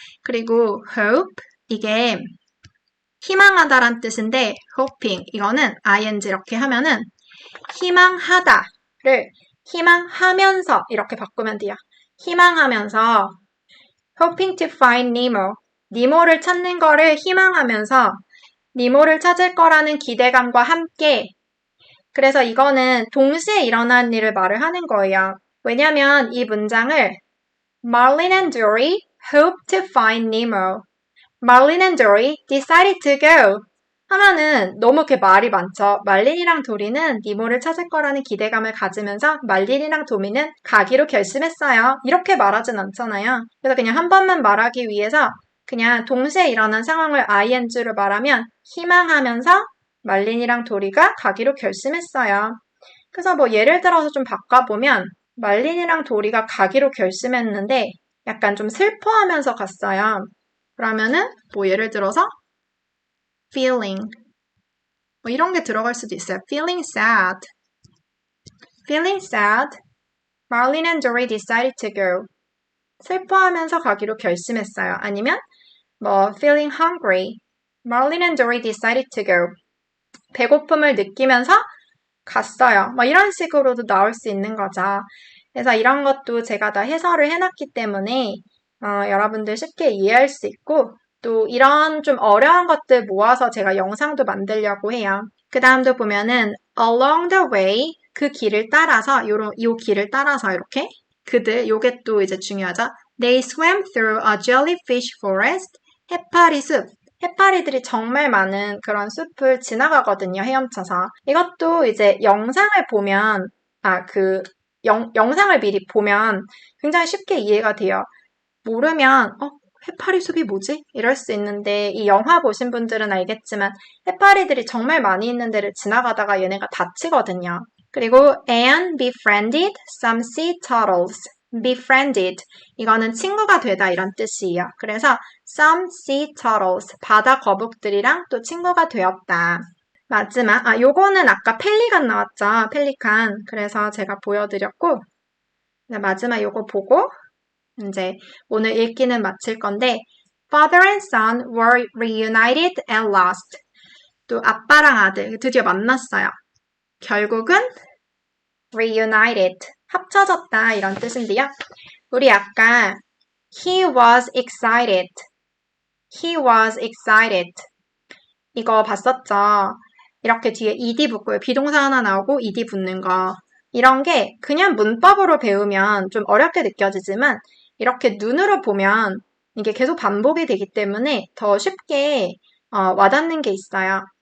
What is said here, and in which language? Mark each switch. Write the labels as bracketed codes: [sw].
[ko] 그리고 hope 이게 희망하다란 뜻인데 hoping 이거는 ing 이렇게 하면은 희망하다를 희망하면서 이렇게 바꾸면 돼요. 희망하면서 [en] hoping to find Nemo [ko] 니모를 찾는 거를 희망하면서 니모를 찾을 거라는 기대감과 함께 그래서 이거는 동시에 일어난 일을 말을 하는 거예요. [en] 왜냐면 이 문장을 Marlin and Dory hope to find Nemo. Marlin and Dory decided to go. [ko] 하면은 너무 이렇게 말이 많죠. 말린이랑 도리는 니모를 찾을 거라는 기대감을 가지면서 말린이랑 도미는 가기로 결심했어요. 이렇게 말하진 않잖아요. 그래서 그냥 한 번만 말하기 위해서 그냥 동시에 일어난 상황을 ing로 말하면 희망하면서 말린이랑 도리가 가기로 결심했어요. 그래서 뭐 예를 들어서 좀 바꿔보면 말린이랑 도리가 가기로 결심했는데 약간 좀 슬퍼하면서 갔어요. 그러면은 뭐 예를 들어서 [en] feeling [ko] 뭐 이런 게 들어갈 수도 있어요. [en] feeling sad. feeling sad. Marlin and Dory decided to go. [ko] 슬퍼하면서 가기로 결심했어요. 아니면 뭐 [en] feeling hungry. Marlin and Dory decided to go. [ko] 배고픔을 느끼면서 갔어요. 뭐 이런 식으로도 나올 수 있는 거죠. 그래서 이런 것도 제가 다 해설을 해놨기 때문에 여러분들 쉽게 이해할 수 있고 또 이런 좀 어려운 것들 모아서 제가 영상도 만들려고 해요. 그 다음도 보면은 [en] along the way [ko] 그 길을 따라서 요 길을 따라서 이렇게 그들 요게 또 이제 중요하죠. [en] They swam through a jellyfish forest. [ko] 해파리 숲. 해파리들이 정말 많은 그런 숲을 지나가거든요. 헤엄쳐서. 이것도 이제 영상을 보면 영상을 미리 보면 굉장히 쉽게 이해가 돼요. 모르면 해파리 숲이 뭐지? 이럴 수 있는데 이 영화 보신 분들은 알겠지만 해파리들이 정말 많이 있는 데를 지나가다가 얘네가 다치거든요. 그리고 [en] Anne befriended some sea turtles. [ko] befriended 이거는 친구가 되다 이런 뜻이에요. 그래서 [en] some sea turtles [ko] 바다 거북들이랑 또 친구가 되었다. 마지막 요거는 아까 펠리칸 나왔죠. 펠리칸. 그래서 제가 보여드렸고 마지막 요거 보고 이제 오늘 읽기는 마칠 건데 [en] Father and son were reunited at last. [ko] 또 아빠랑 아들 드디어 만났어요. 결국은 reunited 합쳐졌다 이런 뜻인데요. 우리 아까 [en] he was excited. he was excited [ko] 이거 봤었죠? 이렇게 뒤에 ed 붙고요. 비동사 하나 나오고 ed 붙는 거. 이런 게 그냥 문법으로 배우면 좀 어렵게 느껴지지만 이렇게 눈으로 보면 이게 계속 반복이 되기 때문에 더 쉽게 와닿는 게 있어요.